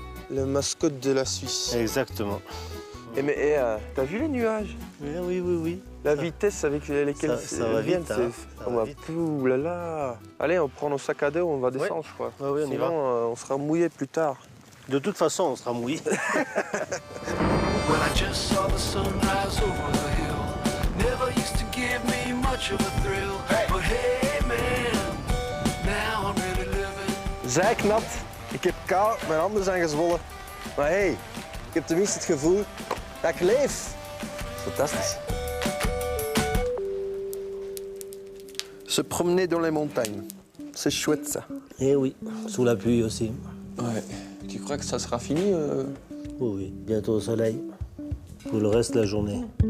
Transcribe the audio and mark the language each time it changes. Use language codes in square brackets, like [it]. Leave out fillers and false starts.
[fr] La mascotte de la Suisse. Exactement. Mais t'as vu les nuages? Oui, oui, oui. La vitesse avec laquelle ça va viennent, vite, hein. Ça va vite. Ouh là là. Allez, on prend nos sacs à dos, on va descendre, je crois. Ouais, on y Sinon, va. on sera mouillé plus tard. De toute façon, on sera mouillé. [en] Well, I just saw the sunrise over the hill. Never used to give me much of a thrill. But hey man, now I'm really living. [nl] Zijknat, ik heb kou, mijn handen zijn gezwollen. Maar hey, ik heb tenminste het gevoel dat ik leef. Fantastisch. [fr] Se promener dans les montagnes, c'est chouette ça. Eh oui, sous la pluie aussi. Ouais. Tu crois que ça sera fini Oui, oui, bientôt au soleil. Pour le reste de la journée.